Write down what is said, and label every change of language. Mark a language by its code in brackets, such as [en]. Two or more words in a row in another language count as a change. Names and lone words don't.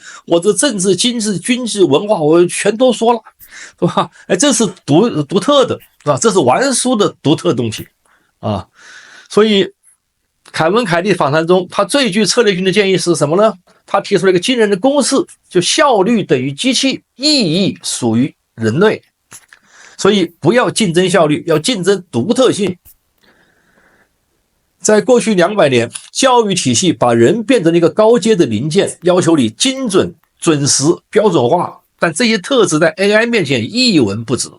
[zh] 我这政治、經濟、軍事、文化我全都說了，是吧？這是獨特的，是吧？這是玩叔的獨特東西所以凱文·凱利訪談中，他最具策略性的建議是什麼呢？他提出了一個驚人的公式，就效率等於機器，意義屬於人類。所以不要競爭效率，要競爭獨特性。在過去200年，教育體系把人变成了一個高階的零件，要求你精準、準時、標準化，但這些特質在 AI 面前一文不值。